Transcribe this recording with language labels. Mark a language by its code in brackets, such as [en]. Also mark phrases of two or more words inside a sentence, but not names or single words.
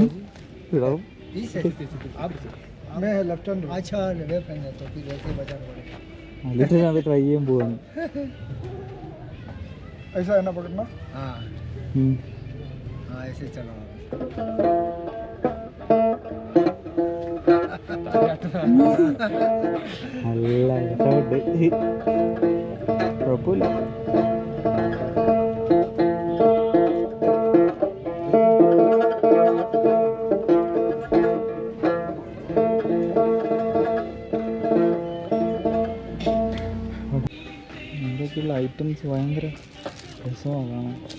[ml] ഇടാവും. [hi] आप मैं [en] left hand. [hi] अच्छा [en] left hand [hi] है तो फिर वैसे बजाना पड़ेगा. [ml] എന്നിട്ട് ഞാൻ അത് ട്രൈ ചെയ്യാൻ പോവാണ്. [hi] ऐसा है ना पकड़ना? हाँ ऐसे चलाओ. [ml] നല്ല രസമുണ്ട്, കുഴപ്പമില്ല. എന്തൊക്കെയുള്ള ഐറ്റംസ് ഭയങ്കര രസമാണ് കാണാൻ.